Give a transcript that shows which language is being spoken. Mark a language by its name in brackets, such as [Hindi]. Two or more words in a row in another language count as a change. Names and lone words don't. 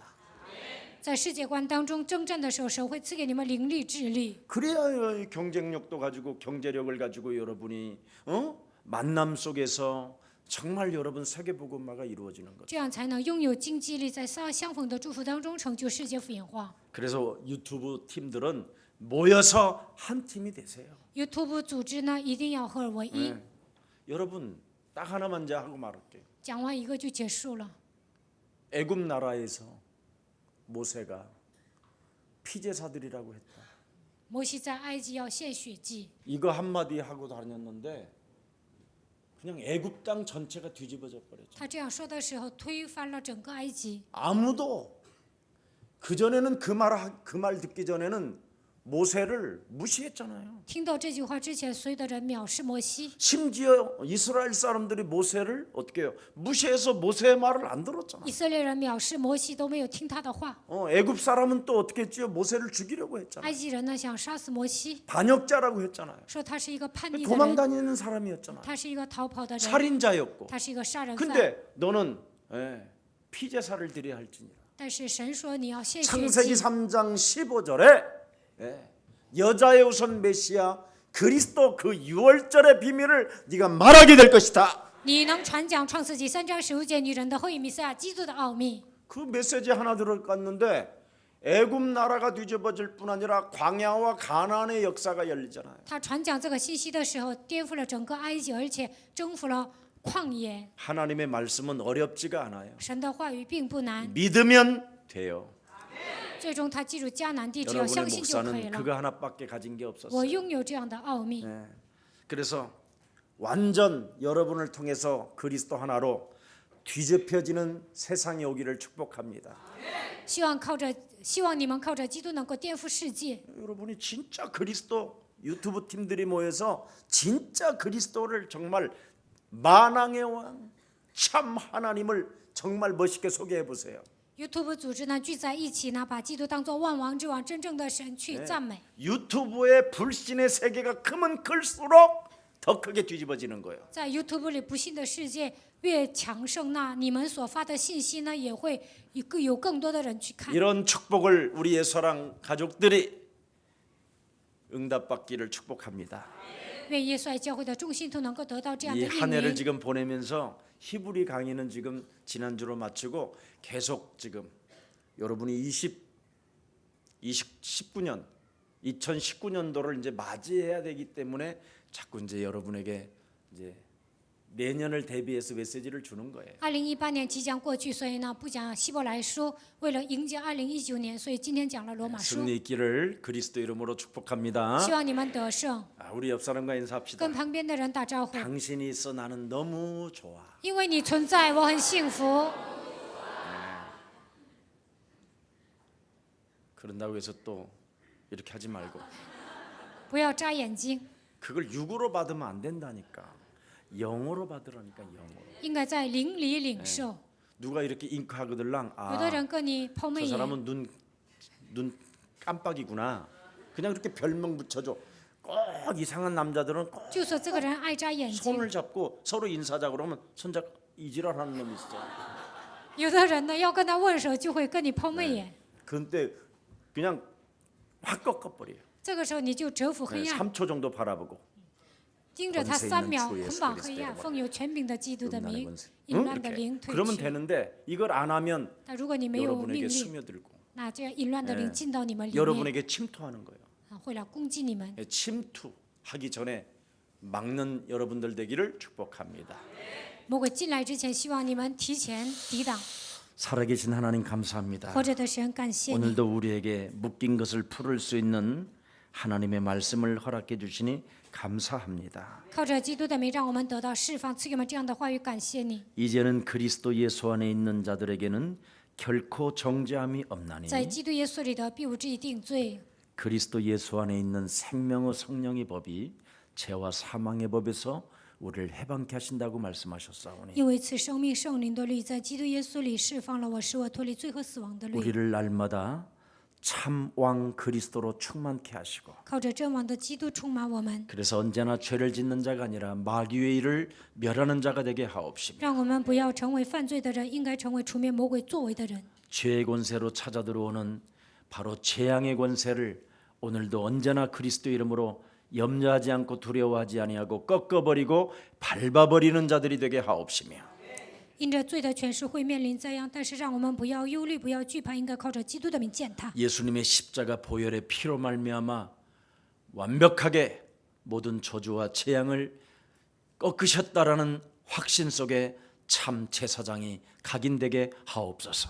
[Chinese] 在世界观当中征战的时候，神会赐给你们灵力、智力， [Korean] 그래야 경쟁력도 가지고 경제력을 가지고 여러분이 만남 속에서 정말 여러분 세계 복음화가 이루어지는 거죠. [Chinese] 这样才能拥有经济力，在相逢的祝福当中成就世界福音化。 [Korean] 그래서 유튜브 팀들은 모여서 한 팀이 되세요. [Chinese] YouTube 组织呢，一定要合而为一。 [Korean] 여러분 딱 하나만 이제 하고 말할게요. [Chinese] 讲完一个就结束了。 [Korean] 애굽 나라에서 모세가 피제사들이라고 했다. [Chinese] 摩西在埃及要献血祭， [Korean] 이거 한마디 하고 다녔는데 그냥 애굽 땅 전체가 뒤집어져 버렸죠. [Chinese] 他这样说的时候，推翻了整个埃及。 [Korean] 아무도 그 전에는 그 말 듣기 전에는 모세를 무시했잖아요. [Chinese] 听到这句话之前，所有的人藐视摩西， [Korean] 심지어 이스라엘 사람들이 모세를 어떻게 해요? 무시해서 모세의 말을 안 들었잖아요. [Chinese] 以色列人藐视摩西，都没有听他的话。 [Korean] 애굽 사람은 또 어떻게 했지요? 모세를 죽이려고 했잖아요. [Chinese] 埃及人呢，想杀死摩西， [Korean] 반역자라고 했잖아요. [Chinese] 说他是一个叛逆的 [Korean] 도망 [Chinese] 人， [Korean] 다니는 사람이었잖아요. [Chinese] 他是一个逃跑的人， [Korean] 살인자였고. [Chinese] 他是一个杀人犯。 [Korean] 근데 너는 피제사를 드려야 할지니라. [Chinese] 但是神说你要献血 [Korean] 창세기 [Chinese] 祭。 [Korean] 3장 15절에 여자의 우선 메시아 그리스도 그 유월절의 비밀을 네가 말하게 될 것이다. [Chinese] 你能传讲创世纪3章15节女人的后裔弥赛亚基督的奥秘。 [Korean] 그 메시지 하나 들어갔는데 애굽 나라가 뒤집어질 뿐 아니라 광야와 가나안의 역사가 열리잖아요. [Chinese] 他传讲这个信息的时候，颠覆了整个埃及，而且征服了旷野。 [Korean] 하나님의 말씀은 어렵지가 않아요. [Chinese] 神的话语并不难， [Korean] 믿으면 돼요. [Chinese] 最终他记住迦南地，只要 [Korean] 여러분의 [Chinese] 相信就可以 [Korean] 목사는 [Chinese] 了。 [Korean] 그거 하나밖에 가진 게 [Chinese] 我 [Korean] 없었어요. [Chinese] 拥有这样的奥秘， [Korean] 그래서 완전 여러분을 통해서 그리스도 하나로 뒤집혀지는 세상이 오기를 축복합니다. [Chinese] 希望你们靠着基督能够颠覆世界。 [Korean] 여러분이 진짜 그리스도 유튜브 팀들이 모여서 진짜 그리스도를 정말 만왕의 왕 참 하나님을 정말 멋있게 소개해 보세요. [Chinese] YouTube 组织呢聚在一起呢，把基督当作万王之王，真正的神去赞美。 [Korean] 유튜브의 불신의 세계가 크면 클수록 더 크게 뒤집어지는 거예요. [Chinese] 在 YouTube 里不信的世界越强盛，那你们所发的信息呢，也会有更多的人去看。 [Korean] 이런 축복을 우리 예수랑 가족들이 응답받기를 축복합니다. [Chinese] 愿耶稣爱教会的众信徒能够得到这样的 [Korean] 이 [Chinese] 应 [Korean] 한 해를 [Chinese] 允。 [Korean] 지금 보내면서 히브리 강의는 지금 지난주로 마치고 계속 지금 여러분이 19년 2019년도를 이제 맞이해야 되기 때문에 자꾸 이제 여러분에게 이제 내년을 대비해서 메시지를 주는 거예요. [Chinese] 2018 年即将过去，所以呢不讲希伯来书，为了迎接2019年，所以今天讲了罗马书。 [Korean] 승리 있기를 그리스도 이름으로 축복합니다. [Chinese] 希望你们得胜。 [Korean] 우리 옆 사람과 인사합시다. [Chinese] 跟旁边的人打招呼， [Korean] 당신이 있어 나는 너무 좋아. [Chinese] 因为你存在，我很幸福。 [Korean] 그런다고 해서 또 이렇게 하지 말고 [Chinese] 不要眨眼睛， [Korean] 그걸 육으로 받으면 안 된다니까. 영어로 받으라니까 영어로. [Chinese] 应该在灵里领受。 [Korean] 누가 이렇게 잉크하거들랑 [Chinese] 有的人跟你抛媚 [Korean] 저 [Chinese] 眼， [Korean] 사람은 눈 깜빡이구나. 그냥 그렇게 별명 붙여줘. 꼭 이상한 남자들은 꼭 [Chinese] 就说这个人爱眨眼睛。 [Korean] 손을 잡고 서로 인사하자 그러면 손잡 이지랄하는 놈이 있어. [Chinese] 有的人呢要跟他握手，就会跟你抛媚眼。 [Korean] 근데 그냥 확 꺾어버려요. [Chinese] 这个时候你就折服黑暗， [Korean] 3초 정도 바라보고 [Chinese] 盯着他3秒，捆绑黑暗，奉有权柄的基督的名，淫乱的灵退 [Korean] 그러면 [Chinese] 去。 [Korean] 되는데 이걸 안 하면 [Chinese] 但如果你没有命 [Korean] 여러분에게 [Chinese] 令， [Korean] 스며들고 [Chinese] 那这样淫乱的灵进到你们里面， [Korean] 여러분에게 침투하는 거예요. [Chinese] 会来攻击你们。 [Korean] 침투하기 전에 막는 여러분들 되기를 축복합니다. [Chinese] 魔鬼进来之前，希望你们提前抵挡。 [Korean] 살아계신 하나님 감사합니다. [Chinese] 活着的神，感谢你。 [Korean] 오늘도 우리에게 묶인 것을 풀을 수 있는 하나님의 말씀을 허락해 주시니 감사합니다. [Chinese] 靠着基督的名，让我们得到释放，赐给我们这样的话语，感谢你。 [Korean] 이제는 그리스도 예수 안에 있는 자들에게는 결코 정죄함이 없나니 [Chinese] 在基督耶稣里的，必无至于定罪。 [Korean] 그리스도 예수 안에 있는 생명의 성령의 법이 죄와 사망의 법에서 우리를 해방케 하신다고 말씀하셨사오니 [Chinese] 因为此生命圣灵的律在基督耶稣里释放了我，使我脱离罪和死亡的律。 [Korean] 우리를 날마다 참 왕 그리스도로 충만케 하시고 [Chinese] 靠着真王的基督充满我们， [Korean] 그래서 언제나 죄를 짓는 자가 아니라 마귀의 일을 멸하는 자가 되게 하옵시며 [Chinese] 让我们不要成为犯罪的人，应该成为除灭魔鬼作为的人。 [Korean] 죄의 권세로 찾아 들어오는 바로 재앙의 권세를 오늘도 언제나 그리스도 이름으로 염려하지 않고 두려워하지 아니하고 꺾어버리고 밟아버리는 자들이 되게 하옵시며 [Chinese] 因着罪的权势会面临灾殃，但是让我们不要忧虑，不要惧怕，应该靠着基督的名践踏。 [Korean] 예수님의 십자가 보혈의 피로 말미암아 완벽하게 모든 저주와 재앙을 꺾으셨다라는 확신 속에 참 제사장이 각인되게 하옵소서.